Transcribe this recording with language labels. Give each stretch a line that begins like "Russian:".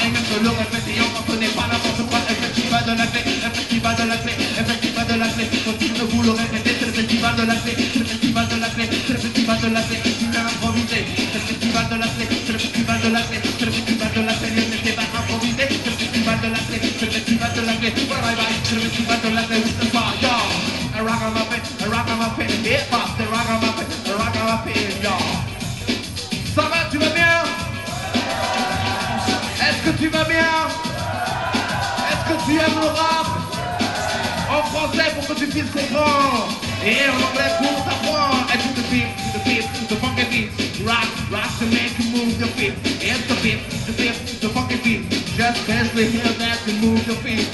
French: Et même te le répéter, encore ce n'est pas n'importe quoi. Le festival de la clé, le festival de la clé, le festival de la clé. Continue de vous le répéter, c'est le festival de la clé, c'est le festival de la clé, c'est le festival de la clé. Tu viens improviser, c'est le festival de la clé, c'est le festival de la clé, c'est le festival de la clé. Lionel, t'es pas improvisé, c'est le festival de la clé, c'est le festival de la clé. Bye bye, c'est le festival de la clé. Oui, ce soir, yo.
English: I rock on my pin, I rock on my pin, hip hop, I rock on my pin, I rock on my pin, yo.
French: Ça va, tu vas bien? Est-ce que tu vas bien? Est-ce que tu aimes le rap? En français pour que tu puisses comprendre. Et en anglais pour t'apprendre.
English: Et to the beat, the funky beat. Rock, rock to make you move your feet. It's the beat, the funky beat. Just basically hear that you move your feet.